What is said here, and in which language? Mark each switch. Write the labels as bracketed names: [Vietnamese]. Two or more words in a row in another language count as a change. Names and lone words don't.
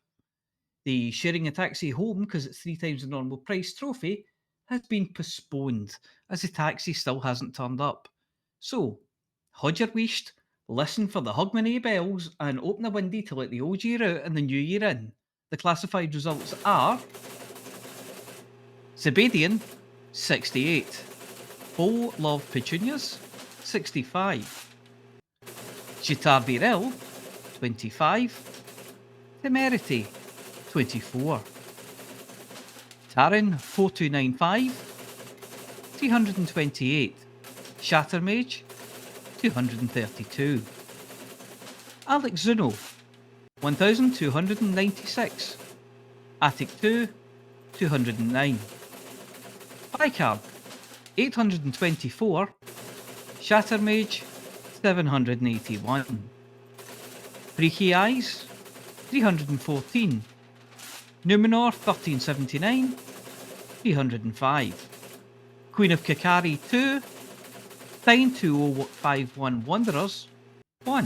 [English] The Sharing a Taxi Home because it's 3 times the normal price trophy has been postponed as the taxi still hasn't turned up. So, hold your weist, listen for the Hogmanay bells and open the window to let the old year out and the new year in. The classified results are Zebedian, 68. Bo Love Petunias, 65. Jitar Birel, 25. Temerity, 24. Taran 4295, 328. Shattermage, 232. Alex Zuno, 1296. Attic 2, 209. Bicarb, 824. Shattermage, 781. Freaky Eyes, 314. Numenor 1379, 305. Queen of Kakari 2, 92051 Wanderers 1.